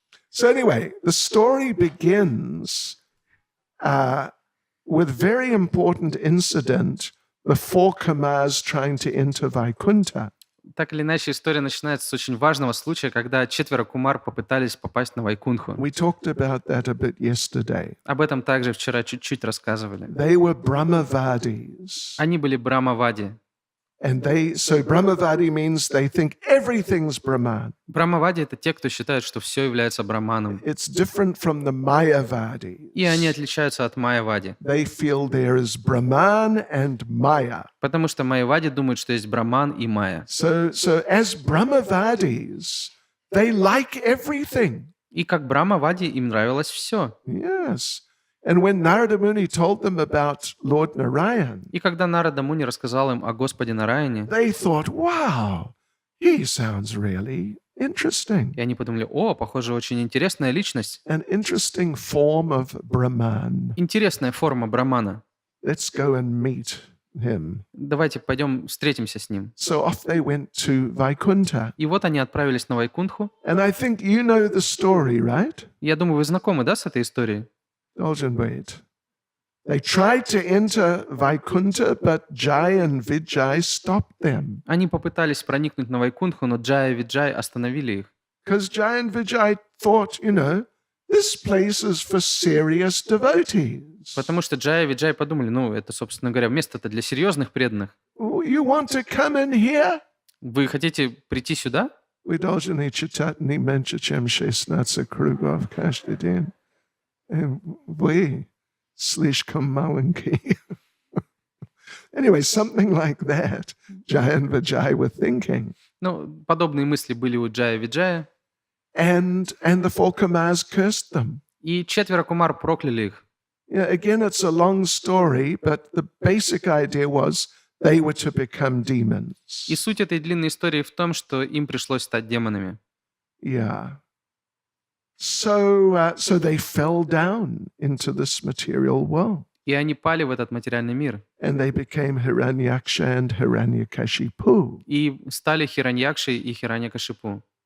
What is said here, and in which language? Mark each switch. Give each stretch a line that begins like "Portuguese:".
English: So anyway, the story begins with very important incident, the four Kamas trying to enter Vaikuntha.
Russian: Так или иначе, история начинается с очень важного случая, когда 4 кумар попытались попасть на Вайкунху.
English: We talked about that a bit yesterday.
Russian: Об этом также вчера чуть-чуть рассказывали.
English: They were Brahmavadis.
Russian: Они были брамавади.
English: And so Brahmavadi means they think everything's Brahman.
Russian: Брамавади — это те, кто считает, что все является браманом.
English: It's different from the Mayavadis.
Russian: И они отличаются от майявади.
English: They feel there is Brahman and Maya.
Russian: Потому что майявади думают, что есть браман и майя.
English: So as Brahmavadis, they like everything.
Russian: И как брамавади им нравилось все.
English: Yes. And when Narada Muni told them about Lord Narayan,
Russian: И когда Нарада Муни рассказал им о Господе Нараяне,
English: they thought, wow, he sounds really interesting.
Russian: и они подумали: о, похоже, очень интересная личность.
English: An interesting form of Brahman.
Russian: Интересная форма брамана.
English: Let's go and meet him.
Russian: Давайте пойдем встретимся с ним.
English: So off they went to Vaikuntha.
Russian: И вот они отправились на Вайкунху.
English: And I think you know the story, right?
Russian: Я думаю, вы знакомы, да, с этой историей?
English: Dolgen, wait. They tried to enter Vaikuntha, but Jai and Vijay stopped them.
Russian: Они попытались проникнуть на Вайкунху, но Джая и Виджай остановили их.
English: Because Jai and Vijay thought, this place is for serious devotees.
Russian: Потому что Джая и Виджай подумали: ну, это, собственно говоря, место-то для серьезных преданных.
English: You want to come in here?
Russian: Вы хотите прийти сюда?
English: We
Russian: должны читать не меньше, чем 16 кругов каждый день. Вы слишком маленькие.
English: Anyway, something like that, Jai and Vijay were thinking.
Russian: Ну, подобные мысли были у Джая и Виджая.
English: And the four Kamas cursed them.
Russian: И 4 кумар прокляли их.
English: Yeah, again, it's a long story, but the basic idea was they were to become demons.
Russian: И суть этой длинной истории в том, что им пришлось стать демонами.
English: Yeah. So they fell down into this material world.
Russian: И они пали в этот материальный мир.
English: And they became Hiranyaksha and Hiranyakashipu.
Russian: И стали Хираньякшей и Хираньякашипу.